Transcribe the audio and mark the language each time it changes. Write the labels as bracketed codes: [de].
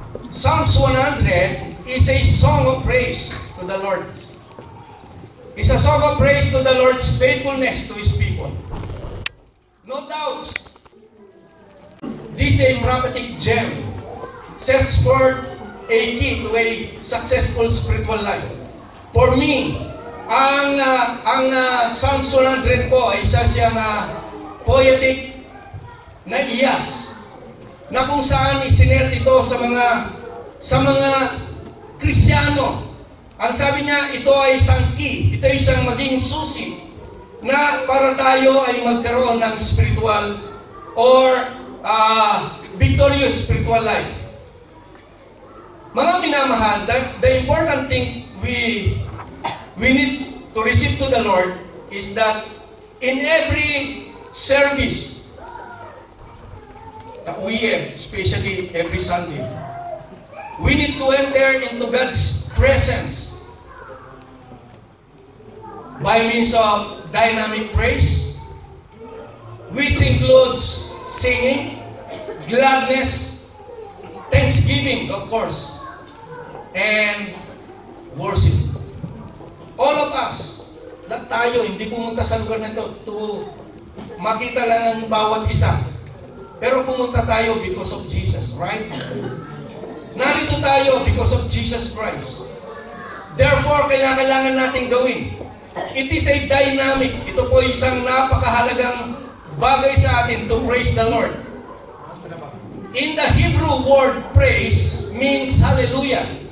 [en] Psalms 100 is a song of praise to the Lord. It's a song of praise to the Lord's faithfulness to His people. No doubts, this is a prophetic gem. Search for a key to a successful spiritual life. [tl] For me, ang Psalms 100 po ay isa siyang poetic na iyas na kung saan isinet ito sa mga Kristiyano. Ang sabi niya, ito ay isang key, ito ay isang maging susi na para tayo ay magkaroon ng [en] spiritual or victorious spiritual life. [tl] Mga minamahal, [en] the important thing we need to receive to the Lord is that in every service that we have, especially every Sunday, we need to enter into God's presence by means of dynamic praise, which includes singing, gladness, thanksgiving, of course, and worship. All of us, [tl] lahat tayo, hindi pumunta sa lugar na ito to makita lang ang bawat isa. Pero pumunta tayo [en] because of Jesus, right? [tl] Narito tayo [en] because of Jesus Christ. Therefore, [tl] kailangan natin gawin. [en] It is a dynamic. [tl] Ito po isang napakahalagang bagay sa atin [en] to praise the Lord. In the Hebrew word praise means hallelujah.